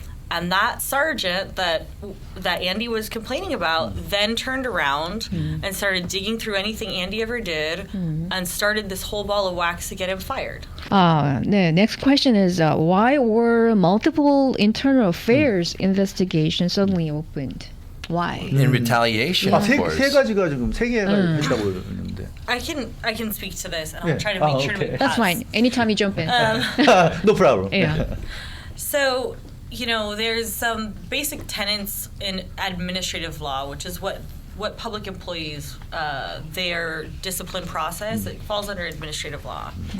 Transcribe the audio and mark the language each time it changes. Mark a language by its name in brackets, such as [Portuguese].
[English] And that sergeant that Andy was complaining about then turned around and started digging through anything Andy ever did and started this whole ball of wax to get him fired. 네, next question is why were multiple internal affairs investigations suddenly opened? Why? In retaliation, of course. [Korean] 세 가지가 지금 세 개가 했다고 그러는데. [English] I can speak to this, and I'll try to make sure to make That's fine. Anytime you jump in. No problem. Yeah. So, there's some basic tenets in administrative law, which is what public employees, their discipline process, it falls under administrative law.